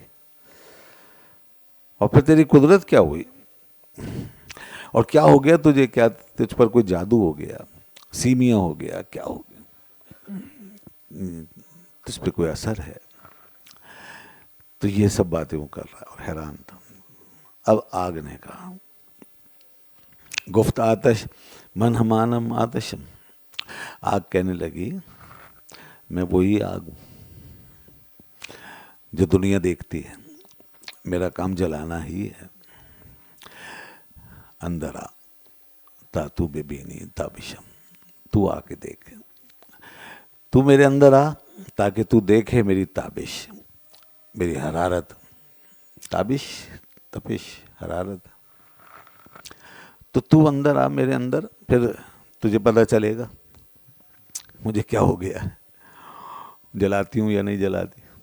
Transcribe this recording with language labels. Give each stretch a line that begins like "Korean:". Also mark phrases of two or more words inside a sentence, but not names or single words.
Urdu: اور پھر تیری قدرت کیا ہوئی، اور کیا ہو گیا تجھے؟ کیا تجھ پر کوئی جادو ہو گیا، سیمیا ہو گیا، کیا ہو گیا، تجھ پہ کوئی اثر ہے؟ تو یہ سب باتیں وہ کر رہا ہے اور حیران تھا. اب آگ نے کہا،
Persian: گفت آتش من ہمانم آتشم.
Urdu: آگ کہنے لگی میں وہی آگ ہوں جو دنیا دیکھتی ہے، میرا کام جلانا ہی ہے.
Persian: اندر آ تا تو ببینی تابشم،
Urdu: تو آ کے دیکھ، تو میرے اندر آ تاکہ تو دیکھے میری تابش، میری حرارت. تابش، تپش، حرارت. تو اندر آ میرے اندر، پھر تجھے پتہ چلے گا مجھے کیا ہو گیا ہے، جلاتی ہوں یا نہیں جلاتی.